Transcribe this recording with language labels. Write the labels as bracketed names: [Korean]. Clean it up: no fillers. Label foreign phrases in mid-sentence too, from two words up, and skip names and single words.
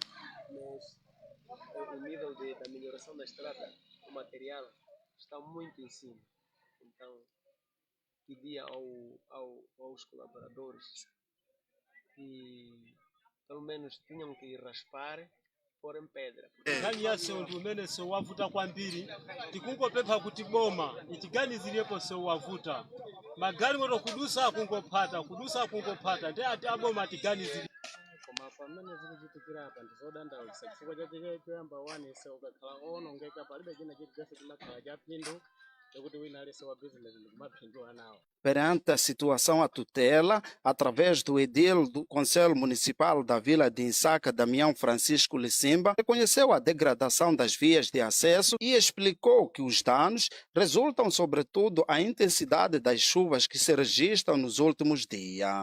[Portuguese] Mas o nível da melhoração da estrada, o material, está muito em cima. Então, pedi aos colaboradores que pelo menos tinham que raspar pôr em pedra. [Nyanja] Kanyase ontumene sewavuta kwambiri tikungopempha kuti boma itiganizirirepo sewavuta magari moto kudusa kungopata ndi ati aboma atiganizire koma pamene zikuchitikira apa ndizodandaulitsa chifukwa chake choyamba wane ukakhala owonongeka palibe china chilichonse chimakhala cha phindu [Portuguese] Perante a situação, a tutela, através do edil do Conselho Municipal da Vila de Insaca, Damião Francisco Licimba, reconheceu a degradação das vias de acesso e explicou que os danos resultam, sobretudo, à intensidade das chuvas que se registram nos últimos dias.